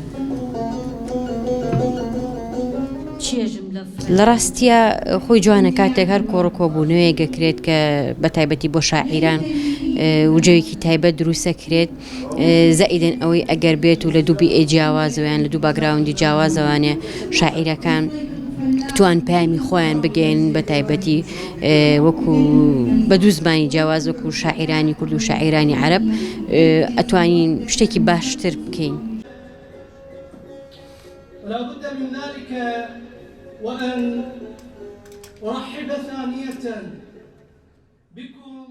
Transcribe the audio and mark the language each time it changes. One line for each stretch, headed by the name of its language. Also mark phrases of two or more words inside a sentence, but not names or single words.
Central Kurdish: لە ڕاستیە خۆی جوانە کاتێک هەر کۆڕکۆبوونەوەیە گەکرێت کە بە تایبەتی بۆ شاعیران وجەیەکی تایبەت دروستەکرێت، زائیدەن ئەوەی ئەگەر بێت و لە دوو بیئێ جیاوازەوەیان لە دوو باگراوندی جیاوازەوانێ شاعیرەکان بتوان پامی خۆیان بگەین بە تایبەتی وەکو بە دوو زمانی جیاواز وەکو شاعیرانی کورد و شاعیرانی عەرەب ئەتوانین شتێکی باشتر بکەین.
Arabic: ولا بد من ذلك وأن أرحب ثانية بكم